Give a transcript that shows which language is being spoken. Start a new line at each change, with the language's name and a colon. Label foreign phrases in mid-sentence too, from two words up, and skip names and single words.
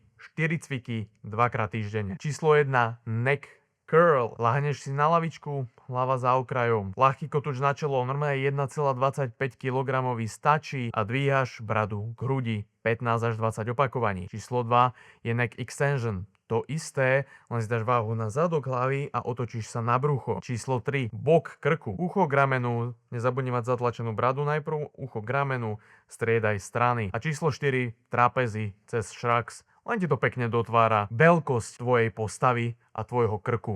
Slovak: 4 cviky 2-krát týždenne. Číslo 1.
English: Neck curl.
Slovak: Lahneš si na lavičku, hlava za okrajom. Ľahký kotúč na čelo, normálne 1,25 kg stačí a dvíhaš bradu k hrudi 15 až 20 opakovaní. Číslo 2 je
English: neck extension.
Slovak: To isté, len si dáš váhu na zadok hlavy a otočíš sa na brucho. Číslo 3. Bok krku. Ucho k ramenu. Nezabudni mať zatlačenú bradu najprv. Ucho k ramenu. Striedaj strany. A číslo 4. Trapezy cez šrax. Len ti to pekne dotvára veľkosť tvojej postavy a tvojho krku.